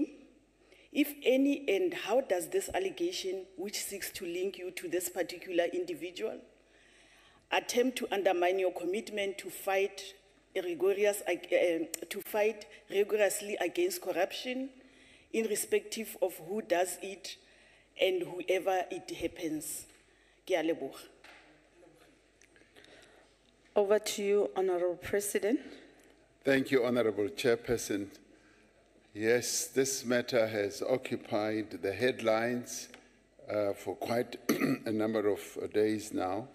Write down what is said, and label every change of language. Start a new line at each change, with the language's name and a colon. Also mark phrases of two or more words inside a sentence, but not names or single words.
English: If any, and how does this allegation, which seeks to link you to this particular individual, attempt to undermine your commitment to fight rigorously against corruption, irrespective of who does it and whoever it happens?
Tswana: Ke a leboga.
English: Over to you, Honorable President. Thank you, Honorable Chairperson. Yes, this matter has occupied the headlines for quite a number of days now.